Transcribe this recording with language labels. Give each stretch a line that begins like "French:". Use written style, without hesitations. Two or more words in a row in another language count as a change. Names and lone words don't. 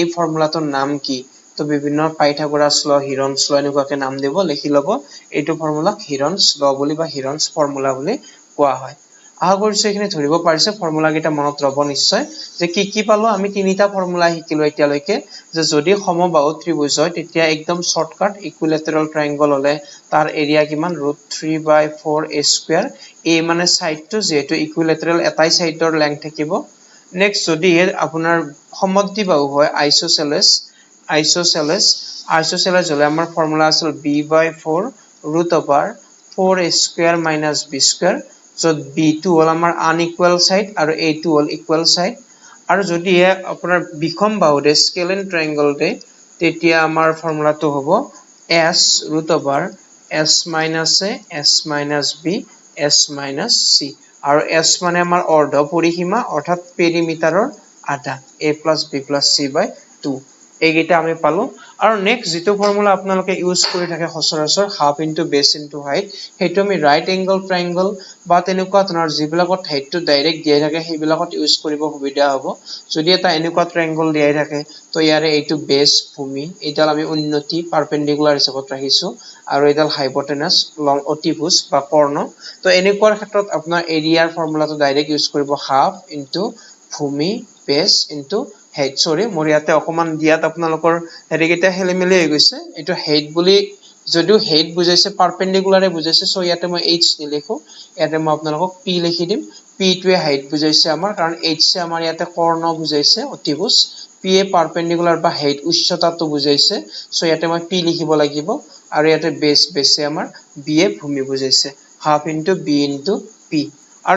Assamese: ফৰ্মুলাটোৰ নাম কি তো বিভিন্ন পাইথাগোৰাছ ল হিৰনছ ল এনেকুৱাকে নাম দিব লিখি লব এইটো ফৰ্মুলা হিৰনছ ল বুলি বা হিৰনছ ফৰ্মুলা বুলি কোৱা হয় আশা কৰিছো এখিনি ধৰিব পাৰিছে ফৰ্মুলা কেইটা মনত ৰব নিশ্চয় যে কি পালো আমি তিনিটা ফৰ্মুলা শিকিলো এতিয়ালৈকে যে যদি সমবাহু ত্ৰিভুজ হয় তেতিয়া একদম শৰ্টকাট
English: equilateral triangle
Assamese: হলে তাৰ এৰিয়া কিমান √3/4a square a মানে সাইডটো যেহেতু ইকুইলেটাৰেল এটাই
English: sideৰ length
Assamese: থাকিব নেক্সট যদি আপোনাৰ সমদ্বিবাহু হয় আইসোসেলেস হলে আমাৰ ফৰ্মুলা আছিল
English: b/4 √over 4a square minus b square so b2
Assamese: হল আমাৰ
English: unequal side
Assamese: আৰু a2 হল
English: equal side
Assamese: আৰু যদি আপোনাৰ বিষম বাহু দে
English: scalene triangle
Assamese: দে তেতিয়া আমাৰ ফৰ্মুলাটো হ'ব
English: s √over s minus a s minus b s minus c
Assamese: আৰু s মানে আমাৰ অৰ্ধ পৰিসীমা অৰ্থাৎ পেৰিমিটাৰৰ আধা
English: a plus b plus c by 2
Assamese: এইকেইটা আমি পালো আৰু নেক্সট যেটো ফৰ্মুলা আপোনালোকে ইউজ কৰি থাকে সচৰাচৰ
English: half into base into height
Assamese: হেতু আমি
English: right angle triangle
Assamese: বা তেনেকুৱা ধৰণৰ যিবিলাকত হাইটটো ডাইৰেক্ট দিয়া থাকে সেইবিলাকত ইউজ কৰিব সুবিধা হ'ব যদি এটা এনেকুৱা ট্ৰায়াঙ্গল দিয়া থাকে তো ইয়াৰে এইটো বেস ভূমি এইডাল আমি উন্নতি পাৰপেন্ডিকুলাৰ হিচাপত ৰাখিছো আৰু এইডাল হাইপোটেনাস লং অতিভুজ বা কৰ্ণ তো এনেকুৱাৰ ক্ষেত্ৰত আপোনাৰ এৰিয়াৰ ফৰ্মুলাটো ডাইৰেক্ট ইউজ কৰিব হাফ ইনটু ভূমি
English: base into height sorry
Assamese: মোৰ ইয়াতে অকমান দিয়াত আপোনালোকৰ হেৰিকেইটা হেলিমেলি হৈ গৈছে এটো height বুলি যদিও height বুজাইছে পাৰপেন্ডিকুলাৰে বুজাইছে সো ইয়াতে মই h নিলিখো ইয়াতে মই আপোনালোকক p লিখি দিম p টোৱে height বুজাইছে আমাৰ কাৰণ h সে আমাৰ ইয়াতে কৰ্ণ বুজাইছে অতিভুজ p এ পাৰপেন্ডিকুলাৰ বা height উচ্চতাটো বুজাইছে সো ইয়াতে মই p লিখিব লাগিব আৰু ইয়াতে বেসে আমাৰ b এ ভূমি বুজাইছে
English: half into b into p
Assamese: আৰু